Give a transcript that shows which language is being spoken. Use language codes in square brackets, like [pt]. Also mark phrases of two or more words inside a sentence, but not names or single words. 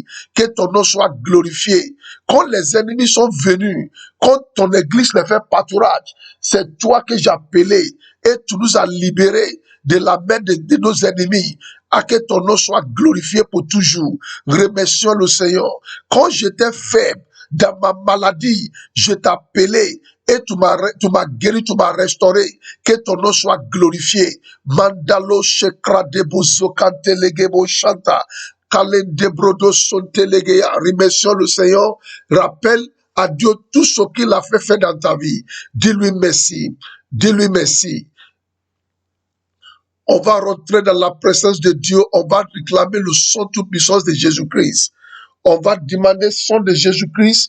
[fr] Que ton nom soit glorifié. Quand les ennemis sont venus, quand ton église les fait pâturage, c'est toi que j'ai appelé et tu nous as libérés de la main de nos ennemis. À que ton nom soit glorifié pour toujours. Remercions le Seigneur. Quand j'étais faible, dans ma maladie, je t'ai appelé et tu m'as guéri, tu m'as restauré. Que ton nom soit glorifié. Mandalo shekra debo zokante legebo shanta. Kalen debrodo sonte legeya. Remercions le Seigneur. Rappelle à Dieu tout ce qu'il a fait dans ta vie. Dis-lui merci. Dis-lui merci. On va rentrer dans la présence de Dieu. On va réclamer le sang toute puissance de Jésus-Christ. On va demander sang de Jésus-Christ.